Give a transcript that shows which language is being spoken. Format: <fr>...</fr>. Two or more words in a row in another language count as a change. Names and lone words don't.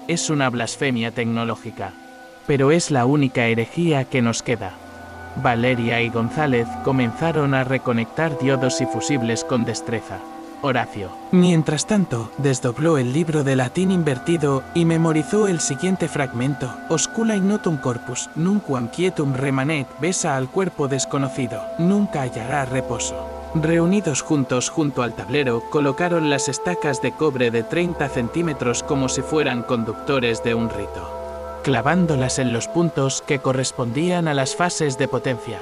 <es>Es una blasfemia tecnológica, pero es la única herejía que nos queda. Valeria y González comenzaron a reconectar diodos y fusibles con destreza. Horacio, mientras tanto, desdobló el libro de latín invertido y memorizó el siguiente fragmento.</es> <la>Oscula ignotum corpus, nunquam quietum remanet,</la> <es>besa al cuerpo desconocido, nunca hallará reposo. Reunidos juntos junto al tablero, colocaron las estacas de cobre de 30 centímetros como si fueran conductores de un rito, clavándolas en los puntos que correspondían a las fases de potencia.</es>